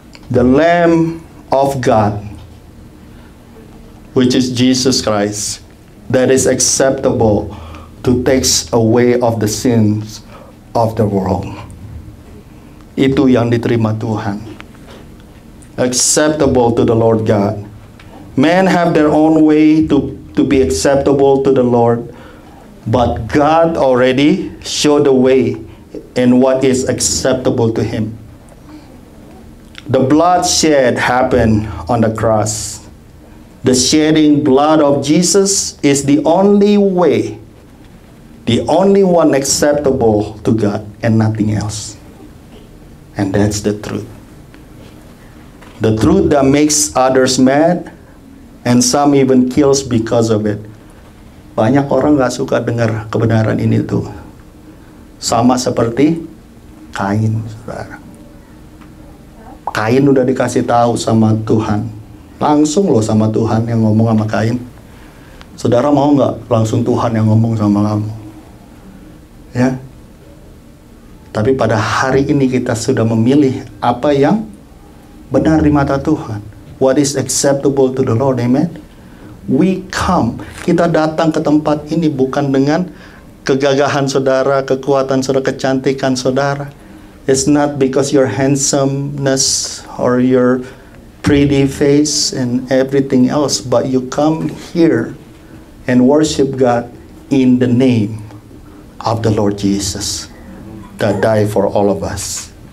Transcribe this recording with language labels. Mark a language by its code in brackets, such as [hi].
[en] The Lamb of God, which is Jesus Christ, that is acceptable to take away of the sins of the world. [id] Itu yang diterima Tuhan. [en] Acceptable to the Lord God. Men have their own way to be acceptable to the Lord, but God already showed the way in what is acceptable to Him. The blood shed happened on the cross. The shedding blood of Jesus is the only way, the only one acceptable to God, and nothing else. And that's the truth. The truth that makes others mad, and some even kills because of it. [id] Banyak orang gak suka dengar kebenaran ini tuh. Sama seperti Kain, saudara. Kain udah dikasih tahu sama Tuhan. Langsung loh sama Tuhan yang ngomong sama Kain. Saudara mau nggak langsung Tuhan yang ngomong sama kamu? Ya. Tapi pada hari ini kita sudah memilih apa yang benar di mata Tuhan. [en] What is acceptable to the Lord, amen? We come, [id] kita datang ke tempat ini bukan dengan kegagahan saudara, kekuatan saudara, kecantikan saudara. [en] It's not because your handsomeness or your pretty face and everything else, but you come here and worship God in the name of the Lord Jesus that died for all of us.